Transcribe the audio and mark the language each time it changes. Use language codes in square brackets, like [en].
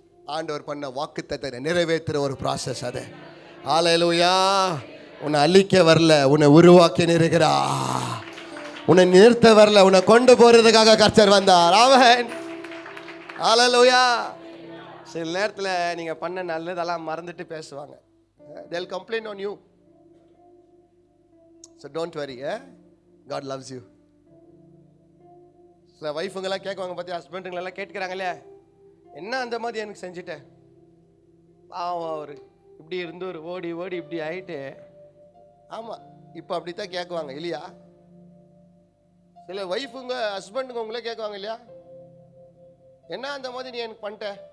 [ta] ஆண்டவர் பண்ண வாக்குத்தத்தத்தை நிறைவேற்றுற ஒரு ப்ராசஸ் அது. ஹல்லேலூயா. உன்னை அழிக்க வரல, உன்னை உருவாக்கி இருக்கிறா. உன்னை நிறுத்த வரல, உன்னை கொண்டு போறதுக்காக கர்த்தர் வந்தார். ஆமென். ஹல்லேலூயா. சில நேரத்தில் நீங்கள் பண்ண நல்லதெல்லாம் மறந்துட்டு பேசுவாங்க. [en] they'll complain on you, so don't worry. God loves you. [ta] சில வைஃபுங்கெல்லாம் கேட்குவாங்க பார்த்தியா, ஹஸ்பண்டுங்களெல்லாம் கேட்குறாங்களே, என்ன அந்த மாதிரி எனக்கு செஞ்சுட்டேன், பாவம் அவர் இப்படி இருந்து ஒரு ஓடி ஓடி இப்படி ஆயிட்டு. ஆமாம், இப்போ அப்படித்தான் கேட்குவாங்க இல்லையா? சில வைஃபுங்க ஹஸ்பண்டுங்க உங்களே கேட்குவாங்க இல்லையா, என்ன அந்த மாதிரி நீ எனக்கு பண்ணிட்ட.